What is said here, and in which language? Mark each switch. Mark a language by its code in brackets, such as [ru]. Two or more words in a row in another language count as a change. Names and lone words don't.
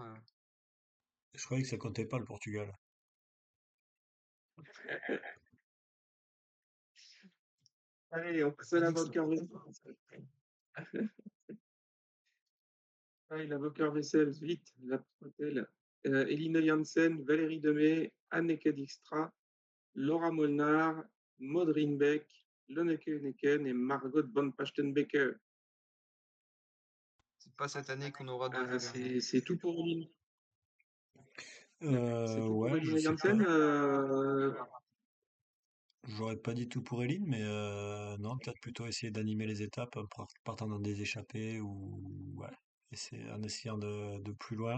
[fr] Je croyais que ça comptait pas le Portugal. Allez, on passe à J'ai la dit que ça Volker comptait Wessels. pas. Allez, la Volker Wessels, vite, la Potel. Eline Janssen, Valérie Demey, Anneke Dijkstra, Laura Molnar, Maud Rinbeck, Lonneke Neken et Margot Van Pachtenbecker. C'est pas cette année qu'on aura de vélo. C'est tout pour Eline. C'est tout pour Ouais, je Eline sais Janssen. pas. J'aurais pas dit tout pour Eline, mais non, peut-être plutôt essayer d'animer les étapes en partant dans des échappées ou ouais, en essayant de plus loin.